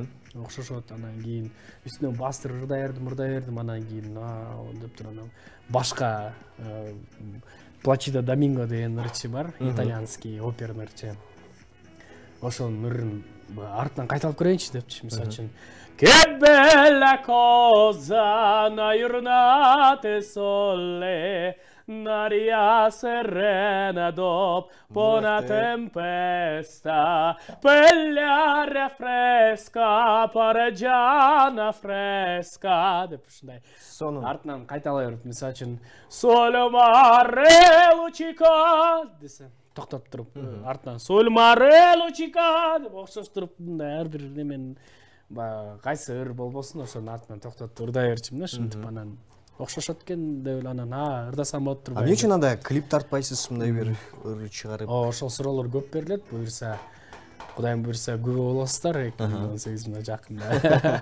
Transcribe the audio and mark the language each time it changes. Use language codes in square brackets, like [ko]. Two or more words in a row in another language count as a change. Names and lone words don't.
[ky] Окшошуп, анан кийин үстүнөн бастыр ырдай бердим, анан кийин деп туруп башка Плачидо Доминго деген ырчы бар, [ru] итальянский оперный [ky] ырчы. Ошонун ырын артынан кайталып көрөйүнчү депчи, мисалы үчүн [nap] Che bella cosa una giornata sole, un'aria serena dopo una tempesta, quell'aria fresca, parreggiana fresca. [ky] Деп ушундай. Артынан кайталай берип, мисалы үчүн [it] Sole mare luccica [ky] десе, токтоп туруп, артынан [it] Sole mare luccica [ky] деп окшоштуруп, мындай ар бир немен кайсы ыр болбосун ошонун артынан токтотуп ырдай берчимин да, ушинтип анан окшошот экен деп эле анан ырдасам болуп турбайбы. Эмне үчүн анда клип тартпайсыз мындай бир ыр чыгарып? Ошол суроолор көп берилет. Буюрса, Кудайым буюрса күбө болосуздар 2018 жакында.